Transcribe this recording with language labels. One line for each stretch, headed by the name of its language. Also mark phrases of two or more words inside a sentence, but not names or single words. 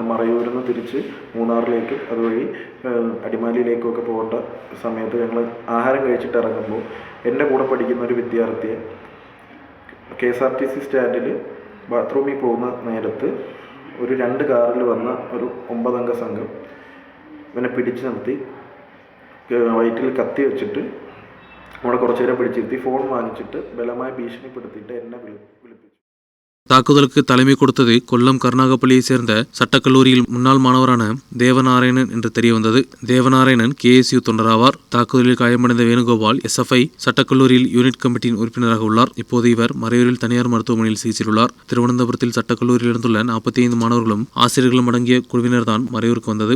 Malayalam: മറയൂരിൽ നിന്ന് തിരിച്ച് മൂന്നാറിലേക്ക് അതുവഴി അടിമാലിയിലേക്കൊക്കെ പോകേണ്ട സമയത്ത് ഞങ്ങൾ ആഹാരം കഴിച്ചിട്ട് ഇറങ്ങുമ്പോൾ എൻ്റെ കൂടെ പഠിക്കുന്ന ഒരു വിദ്യാർത്ഥിയെ KSRTC സ്റ്റാൻഡിൽ ബാത്റൂമിൽ പോകുന്ന നേരത്ത് ഒരു 2 കാറിൽ വന്ന ഒരു 9 അംഗ സംഘം ഇവനെ പിടിച്ചു നിർത്തി വയറ്റിൽ കത്തി വെച്ചിട്ട് അവിടെ കുറച്ചു നേരം പിടിച്ചിരുത്തി ഫോൺ വാങ്ങിച്ചിട്ട് ബലമായി ഭീഷണിപ്പെടുത്തിയിട്ട് എന്നെ വിളിപ്പിച്ചു.
Tamil: தாக்குதலுக்கு தலைமை கொடுத்தது கொல்லம் கருணாகப்பள்ளியை சேர்ந்த சட்டக்கல்லூரியில் முன்னாள் மாணவரான தேவநாராயணன் என்று தெரியவந்தது. தேவநாராயணன் KSU தொண்டராவார். தாக்குதலில் காயமடைந்த வேணுகோபால் SFI சட்டக்கல்லூரியில் யூனிட் கமிட்டியின் உறுப்பினராக உள்ளார். இப்போது இவர் மறையூரில் தனியார் மருத்துவமனையில் சிகிச்சையில் உள்ளார். திருவனந்தபுரத்தில் சட்டக்கல்லூரியில் இருந்துள்ள 45 மாணவர்களும் ஆசிரியர்களும் அடங்கிய குழுவினர் தான் மறையூருக்கு வந்தது.